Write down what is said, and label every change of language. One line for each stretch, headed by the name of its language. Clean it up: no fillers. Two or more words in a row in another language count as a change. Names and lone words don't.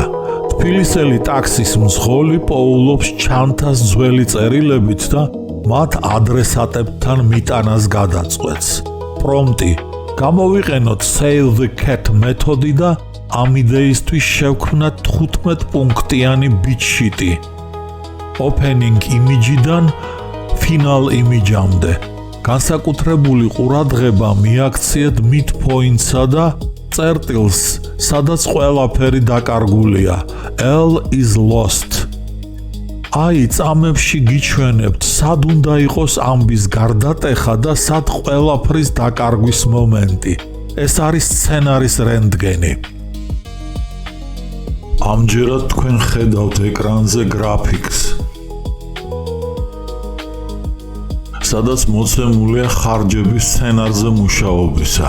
Georgian: თბილისელი ტაქსის მძღოლი პოულობს ჩანთას ძველი წერილებით და მათ ადრესატებთან მიტანას გადაწყვეტს. პრომპტი, გამოვიყენოთ Save the Cat მეთოდი და ამ იდეისთვის შევქმნათ 15 პუნქტიანი ბიტშიტი.
English: Opening image-დან final image-ამდე.
Georgian: განსაკუთრებული ყურადღება მიაქციეთ midpoint-სა და წერტილს, სადაც ყველაფერი დაკარგულია.
English: L is lost.
Georgian: აი, წამებში გიჩვენებთ, სად უნდა იყოს ამბის გარდატეხა და სად ყველაფრის დაკარგვის მომენტი. ეს არის სცენარის რენტგენი. ამჯერად თქვენ ხედავთ ეკრანზე გრაფიკს, სადაც მოცემულია ხარჯები სცენარზე მუშაობისა.